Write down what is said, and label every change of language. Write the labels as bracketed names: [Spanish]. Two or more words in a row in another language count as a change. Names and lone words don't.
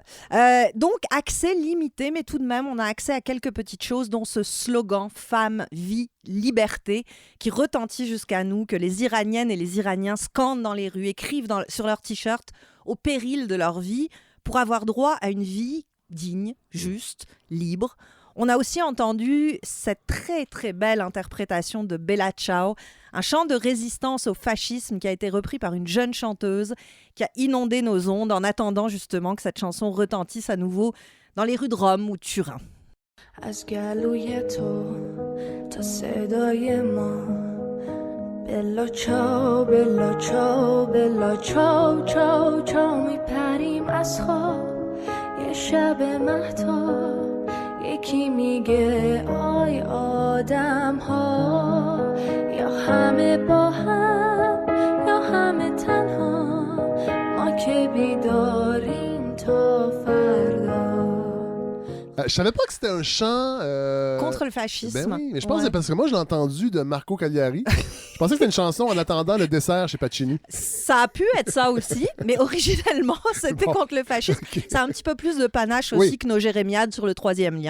[French] Donc, accès limité, mais tout de même, on a accès à quelques petites choses, dont ce slogan « Femme, vie, liberté » qui retentit jusqu'à nous, que les Iraniennes et les Iraniens scandent dans les rues, écrivent sur leurs t-shirts au péril de leur vie pour avoir droit à une vie digne, juste, libre. On a aussi entendu cette très très belle interprétation de Bella Ciao, un chant de résistance au fascisme qui a été repris par une jeune chanteuse qui a inondé nos ondes en attendant justement que cette chanson retentisse à nouveau dans les rues de Rome ou de Turin. [Persian] از گلوی تو تا صدای ما [Italian] bella ciao bella ciao bella ciao ciao ciao [Persian] میپریم از خواب یه شب مهتاب یکی میگه آی آدم ها یا همه با هم یا همه تنها ما که بیداریم تا فردا. [French] Je savais pas que c'était un chant... contre le fascisme. Ben oui, mais je pense que c'est parce que moi, je l'ai entendu de Marco Cagliari. Je pensais que c'était une chanson en attendant le dessert chez Pacini. Ça a pu être ça aussi, mais originellement, c'était contre le fascisme. Okay. Ça a un petit peu plus de panache aussi que nos jérémiades sur le troisième lien.